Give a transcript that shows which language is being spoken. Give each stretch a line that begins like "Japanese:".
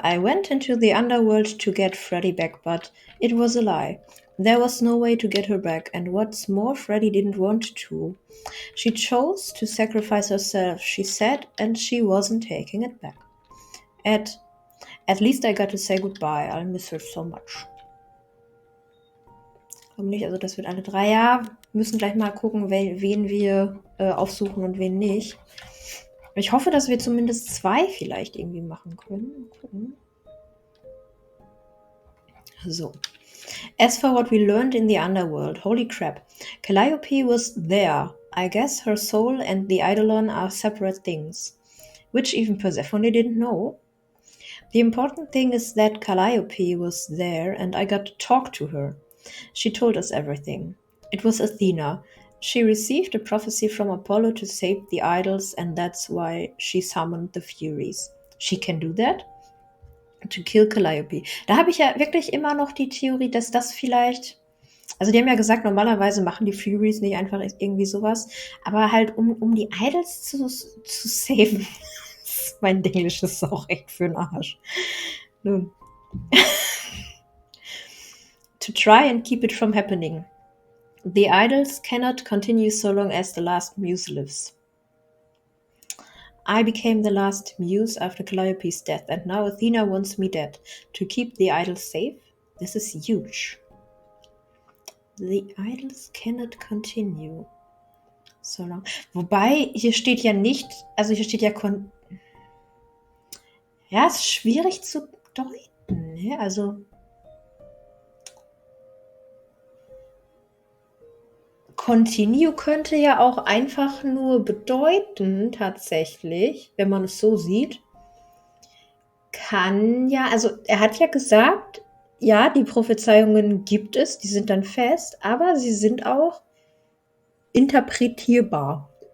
English: I went into the underworld to get Freddy back, but it was a lie. There was no way to get her back, and what's more, Freddy didn't want to. She chose to sacrifice herself, she said, and she wasn't taking it back. At least I got to say goodbye. I'll miss her so much.
German: Komm nicht, also das wird alle 3. Ja, müssen gleich mal gucken, wen wir aufsuchen und wen nicht. Ich hoffe, dass wir zumindest 2 vielleicht irgendwie machen können. Mal gucken. So.
English: As for what we learned in the underworld, holy crap. Calliope was there. I guess her soul and the Eidolon are separate things, which even Persephone didn't know. The important thing is that Calliope was there and I got to talk to her. She told us everything. It was Athena. She received a prophecy from Apollo to save the idols, and that's why she summoned the Furies. She can do that? To kill Calliope.
German: Da habe ich ja wirklich immer noch die Theorie, dass das vielleicht... Also die haben ja gesagt, normalerweise machen die Furies nicht einfach irgendwie sowas, aber halt um die Idols zu saven. Mein Englisch ist auch echt für den Arsch. Nun.
English: To try and keep it from happening. The idols cannot continue so long as the last muse lives. I became the last muse after Calliope's death, and now Athena wants me dead. To keep the idols safe? This is huge. The idols cannot continue so long.
German: Wobei, hier steht ja nicht, also hier steht ja ja, ist schwierig zu deuten, ne? Also Continue könnte ja auch einfach nur bedeuten, tatsächlich, wenn man es so sieht, kann ja, also er hat ja gesagt, ja, die Prophezeiungen gibt es, die sind dann fest, aber sie sind auch interpretierbar.